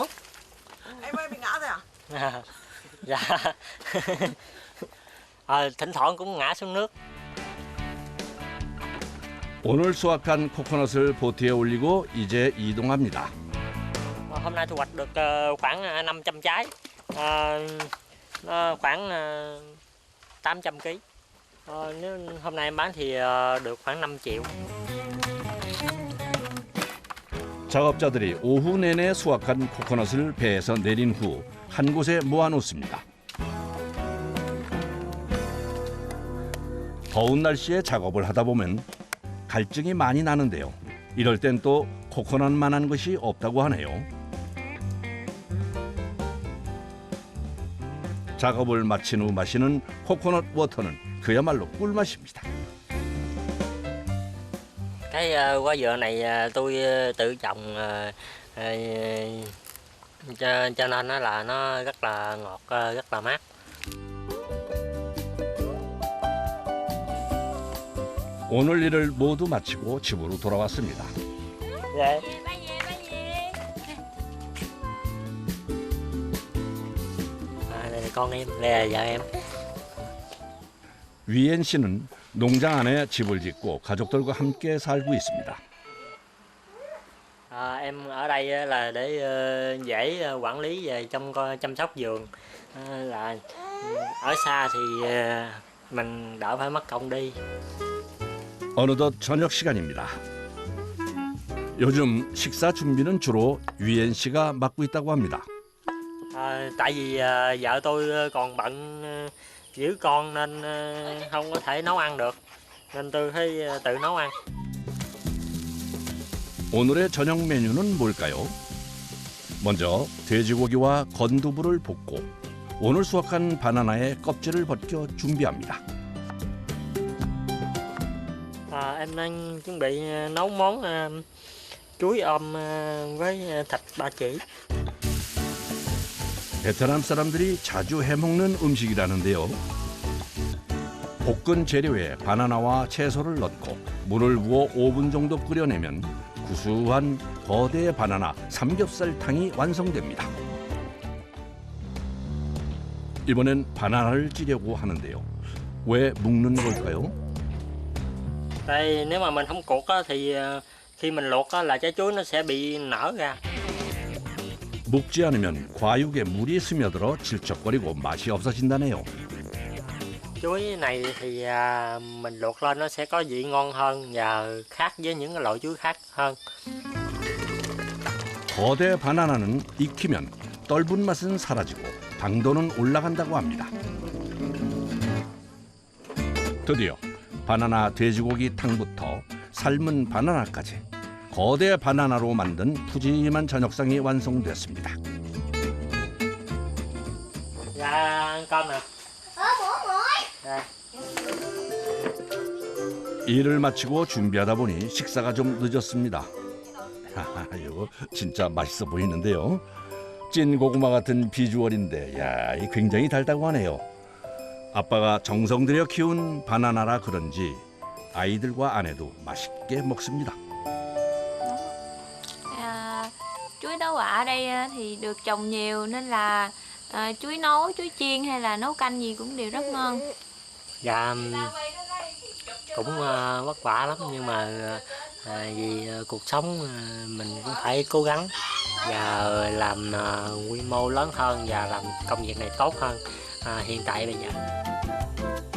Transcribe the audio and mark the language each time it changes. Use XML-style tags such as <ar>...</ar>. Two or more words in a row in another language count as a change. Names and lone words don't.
<vi>Em ơi, bị ngã rồi à? Dạ. Thỉnh thoảng cũng ngã xuống nước.</vi> <ko>오늘 수확한 코코넛을 보트에 올리고 이제 이동합니다.</ko> <vi>Hôm nay thu hoạch được khoảng 500 trái, nó khoảng 800 kg. Nếu hôm nay em bán thì được khoảng 5 triệu.</vi> <ko>작업자들이 오후 내내 수확한 코코넛을 배에서 내린 후 한 곳에 모아놓습니다. 더운 날씨에 작업을 하다 보면 갈증이 많이 나는데요. 이럴 땐 또 코코넛만한 것이 없다고 하네요. 작업을 마친 후 마시는 코코넛 워터는 그야말로 꿀맛입니다.</ko> <vi>Cái quả dừa này tôi tự trồng cho nên là nó rất là ngọt, rất là mát.</vi> <ko>오늘 일을 모두 마치고 집으로 돌아왔습니다. 네.</ko> <vi>Đây là con em, đây là vợ em.</vi> <ko>위엔 씨는 농장 안에 집을 짓고 가족들과 함께 살고 있습니다.</ko> <vi>Em ở đây là để dễ quản lý về chăm sóc vườn, là ở xa thì mình đỡ phải mất công đi.</vi> <ko>어느덧 저녁 시간입니다. 요즘 식사 준비는 주로 위엔 씨가 맡고 있다고 합니다.</ko> <vi>Tại vì vợ tôi còn bận giữ con nên không có thể nấu ăn được, nên tôi phải tự nấu ăn.</vi> <ko>오늘의 저녁 메뉴는 뭘까요? 먼저 돼지고기와 건두부를 볶고 오늘 수확한 바나나의 껍질을 벗겨 준비합니다.</ko> <vi>Em đang chuẩn bị nấu món chuối ôm với thịt ba chỉ.</vi> <ko>베트남 사람들이 자주 해먹는 음식이라는데요. 볶은 재료에 바나나와 채소를 넣고 물을 부어 5분 정도 끓여내면 구수한 거대 바나나 삼겹살탕이 완성됩니다. 이번엔 바나나를 찌려고 하는데요. 왜 묶는 걸까요?</ko> <vi>Đây, nếu mà mình không cuột thì khi mình luộc là trái chuối nó sẽ bị nở ra.</vi> <ko>묶지 않으면 과육에 물이 스며들어 질척거리고 맛이 없어진다네요.</ko> <vi>Chuối này thì mình luộc lên nó sẽ có vị ngon hơn và khác với những cái loại chuối khác hơn.</vi> <ko>거대 바나나는 익히면 떫은 맛은 사라지고 당도는 올라간다고 합니다. 드디어 바나나 돼지고기 탕부터 삶은 바나나까지 거대 바나나로 만든 푸짐한 저녁상이 완성됐습니다.</ko> <vi>Dạ, ăn cơm nè. Dạ.</vi> <ko>일을 마치고 준비하다 보니 식사가 좀 늦었습니다. 이거 진짜 맛있어 보이는데요. 찐 고구마 같은 비주얼인데 이 굉장히 달다고 하네요. 아빠가 정성 들여 키운 바나나라 그런지 아이들과 아내도 맛있게 먹습니다.</ko> <vi>Chuối đá quả ở đây thì được trồng nhiều nên là chuối nấu, chuối chiên hay là nấu canh gì cũng đều rất ngon. Dạ, cũng vất vả lắm nhưng mà vì cuộc sống mình cũng phải cố gắng và làm quy mô lớn hơn và làm công việc này tốt hơn hiện tại bây giờ.</vi>